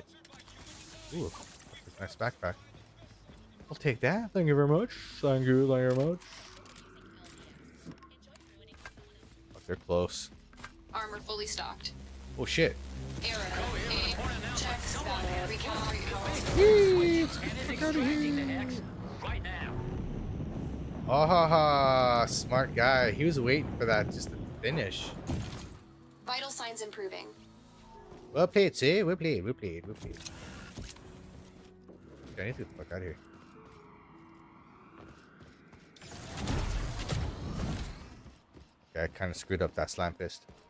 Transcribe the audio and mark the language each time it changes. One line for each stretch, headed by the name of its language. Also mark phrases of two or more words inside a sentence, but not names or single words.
English: Ooh, nice backpack. I'll take that. Thank you very much. Thank you. Thank you very much. Oh, they're close. Armor fully stocked. Oh shit. Error. Aim. Checks. Value. Recalibrate. Get out of here. Right now. Oh, ha, ha. Smart guy. He was waiting for that just to finish. Vital signs improving. Well played, see? Well played. Well played. Well played. Okay, I need to get the fuck out of here. Okay, I kind of screwed up that slam fist.